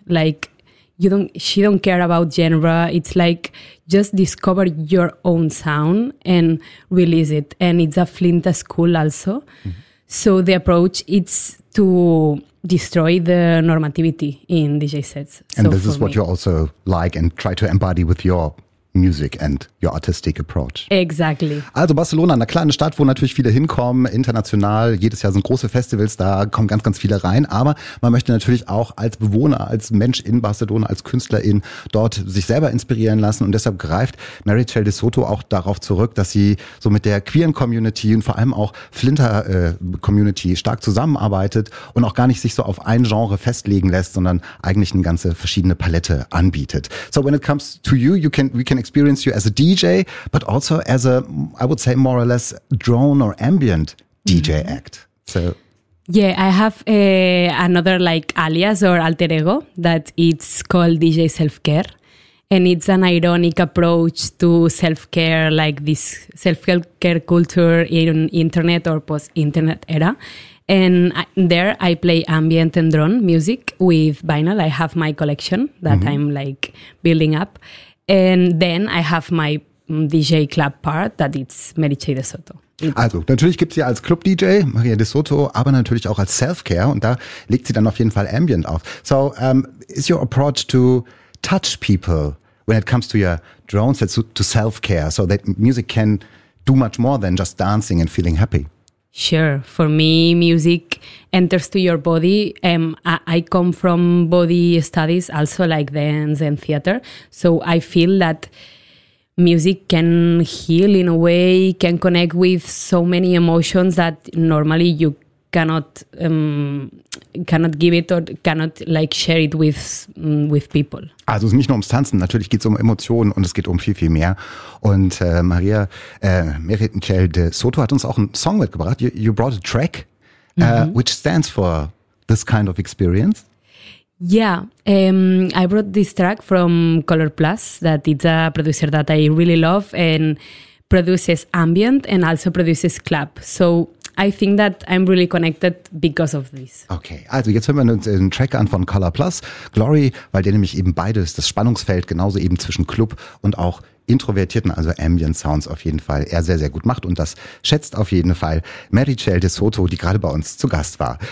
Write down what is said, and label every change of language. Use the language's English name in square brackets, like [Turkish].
[English] Like, she don't care about genre. It's like, just discover your own sound and release it. And it's a Flint school also. Mm-hmm. So the approach is to destroy the normativity in DJ sets. And so this is what you also like and try to embody with your music and your artistic approach. Exactly. [German] Also Barcelona, eine kleine Stadt, wo natürlich viele hinkommen, international. Jedes Jahr sind große Festivals, da kommen ganz, ganz viele rein. Aber man möchte natürlich auch als Bewohner, als Mensch in Barcelona, als Künstlerin dort sich selber inspirieren lassen. Und deshalb greift Meritxell de Soto auch darauf zurück, dass sie so mit der queeren Community und vor allem auch Flinter Community stark zusammenarbeitet und auch gar nicht sich so auf ein Genre festlegen lässt, sondern eigentlich eine ganze verschiedene Palette anbietet. [English] So when it comes to you, we can experience you as a DJ, but also as a, I would say, more or less drone or ambient DJ mm-hmm. act. So, yeah, I have another like alias or alter ego that it's called DJ Self-Care. And it's an ironic approach to self-care, like this self-care culture in internet or post-internet era. And there I play ambient and drone music with vinyl. I have my collection that mm-hmm. I'm like building up. And then I have my DJ club part, that it's Meritxell de Soto. [German] Also, natürlich gibt sie als Club-DJ, Maria de Soto, aber natürlich auch als Self-Care. Und da legt sie dann auf jeden Fall Ambient auf. [English] So, is your approach to touch people when it comes to your drone sets to self-care, so that music can do much more than just dancing and feeling happy? Sure. For me, music enters to your body. I come from body studies, also like dance and theater. So I feel that music can heal in a way, can connect with so many emotions that normally you cannot give it or cannot like share it with people. [German] Also es ist nicht nur ums Tanzen, natürlich geht es um Emotionen und es geht um viel, viel mehr. Und Maria Meritxell de Soto hat uns auch einen Song mitgebracht. [English] You brought a track, which stands for this kind of experience. Yeah, I brought this track from Color Plus, that it's a producer that I really love and produces ambient and also produces club. So I think that I'm really connected because of this. [German] Okay, also jetzt hören wir uns den Track an von Color Plus, Glory, weil der nämlich eben beides, das Spannungsfeld, genauso eben zwischen Club und auch introvertierten, also Ambient Sounds auf jeden Fall, er sehr, sehr gut macht. Und das schätzt auf jeden Fall Meritxell de Soto, die gerade bei uns zu Gast war.